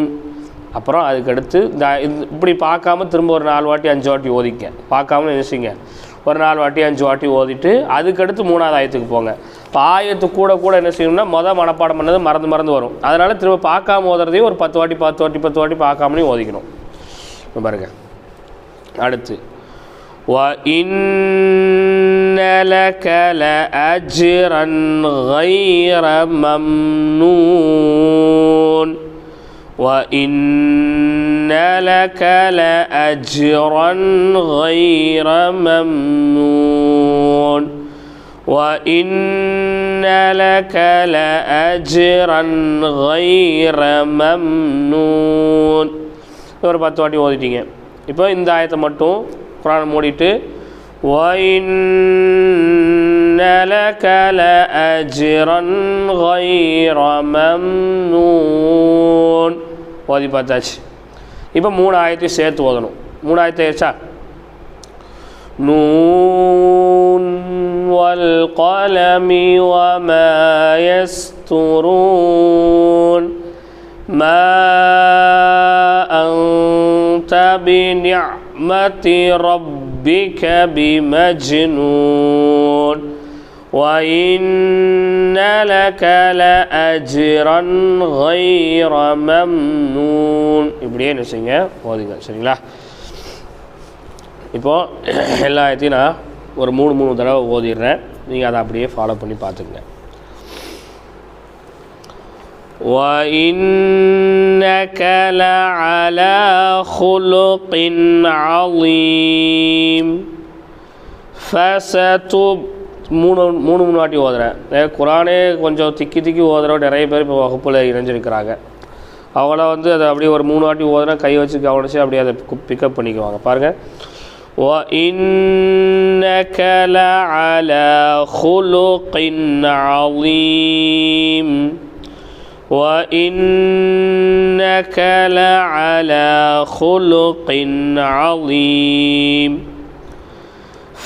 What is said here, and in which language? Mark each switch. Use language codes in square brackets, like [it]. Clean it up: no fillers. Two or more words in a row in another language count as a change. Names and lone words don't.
[ta] அப்புறம் அதுக்கடுத்து இப்படி பார்க்காம திரும்ப ஒரு 4 வாட்டி 5 வாட்டி ஓதிக்க. பார்க்காம நினைச்சிங்க ஒரு 4 வாட்டி 5 வாட்டி ஓதிட்டு அதுக்கடுத்து 3வது ஆயத்துக்கு போங்க. இப்போ ஆயத்து கூட என்ன செய்யணும்னா மனப்பாடம் பண்ணது மறந்து வரும். அதனால் திரும்ப பார்க்காம ஓதுறதையும் ஒரு 10 வாட்டி பார்க்காமலையும் ஓதிக்கணும். பாருங்க. அடுத்து [ar] وَإِنَّ لَكَ لَأَجْرًا غَيْرَ مَمْنُونٍ. وَإِنَّ لَكَ لَأَجْرًا غَيْرَ مَمْنُونٍ. وَإِنَّ لَكَ لَأَجْرًا غَيْرَ مَمْنُونٍ. [ta] ஒரு 10 வாட்டி ஓதிட்டீங்க. இப்போ இந்த ஆயத்தை மட்டும் குரானை மூடிட்டு [ar] وَإِنَّ لَكَ لَأَجْرًا غَيْرَ مَمْنُونٍ [ta] ஓதி பார்த்தாச்சு. இப்போ 3 ஆயத்தையும் சேர்த்து ஓதணும். 3 ஆயத்தை ஏச்சா [ar] ن والقلم وما يسطرون. ما أنت بنعمة ربك بمجنون. وَإِنَّ لَكَ لَأَجْرًا غَيْرَ مَمْنُونٍ. [ta] இப்படியே என்ன செய்யுங்க, ஓதுங்க. சரிங்களா? இப்போது எல்லா ஆயத்தையும் நான் ஒரு 3 தடவை ஓதிடுறேன். நீங்கள் அதை அப்படியே ஃபாலோ பண்ணி பார்த்துங்க. [ar] وَإِنَّكَ لَعَلَى خُلُقٍ عَظِيمٍ. [ta] மூணு வாட்டி ஓதுறேன். குரானே கொஞ்சம் திக்கி ஓதுறோம். நிறைய பேர் இப்போ வகுப்பில் இணைஞ்சிருக்கிறாங்க. அவங்கள அதை அப்படியே ஒரு 3 வாட்டி ஓதுனா கை வச்சு கவனிச்சு அப்படியே அதை பிக்கப் பண்ணிக்குவாங்க. பாருங்கள். [ar] وَإِنَّكَ لَعَلَى خُلُقٍ عَظِيمٍ. وَإِنَّكَ لَعَلَى خُلُقٍ عَظِيمٍ.